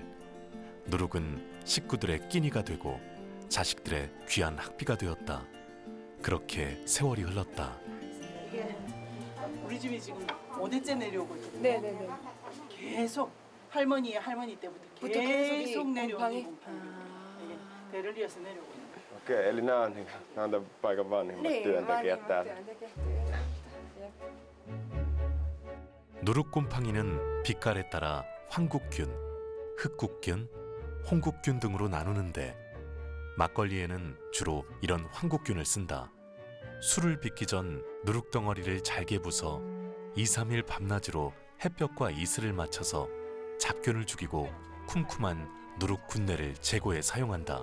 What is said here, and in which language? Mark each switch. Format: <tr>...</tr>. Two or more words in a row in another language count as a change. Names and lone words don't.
<ko>누룩은 식구들의 끼니가 되고 자식들의 귀한 학비가 되었다. 그렇게 세월이 흘렀다. 우리 집이 지금 5대째 내려오고 있거든요. 네네네. 계속 할머니 때부터 계속 내려오는 곰팡이. 대를 이어서 내려오고 있는 거예요.</ko> <fi>Okei, eli nämä on tämän paikan vanhimmat työntekijät täällä.</fi> <ko>누룩곰팡이는 빛깔에 따라 황국균, 흑국균, 홍국균 등으로 나누는데 막걸리에는 주로 이런 황국균을 쓴다. 술을 빚기 전 누룩덩어리를 잘게 부숴 2, 3일 밤낮으로 햇볕과 이슬을 맞춰서 잡균을 죽이고 쿰쿰한 누룩 군내를 제거해 사용한다.</ko>